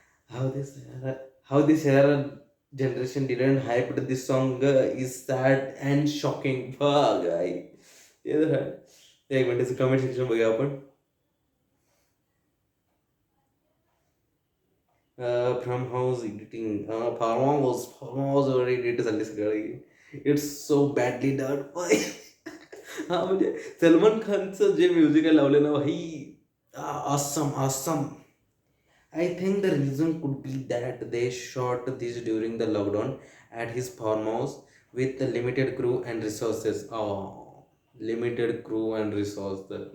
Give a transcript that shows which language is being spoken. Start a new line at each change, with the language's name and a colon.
English: How this how this era generation didn't hype this song is sad and shocking. Fuck, guy.
Marathi: ते तर आहे. एक मिनिटाचं comment section बघूया आपण. From house editing form house वर एडिट झाली सगळी.
English: It's so badly done.
Marathi: हा म्हणजे सलमान खानचं जे म्युझिक लावलं ना भाई.
English: Awesome awesome. I think the reason could be that they shot this during the lockdown at his farmhouse with the limited crew and resources. Oh, limited crew and resources.